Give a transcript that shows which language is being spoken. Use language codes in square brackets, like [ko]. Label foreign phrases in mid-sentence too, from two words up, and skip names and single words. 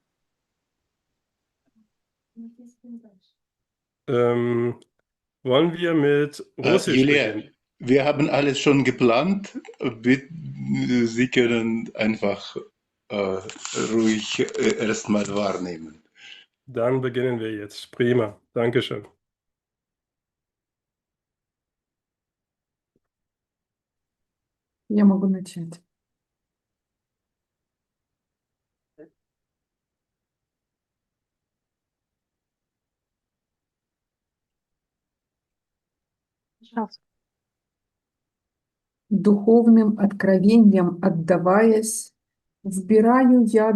[de] Ähm, wollen wir mit Russisch Julia, beginnen? wir haben alles schon geplant. Sie können einfach ruhig erstmal wahrnehmen. Dann beginnen wir jetzt. Prima. Dankeschön. [ru] Я могу начать. Духовным откровением отдаваясь, вбираю я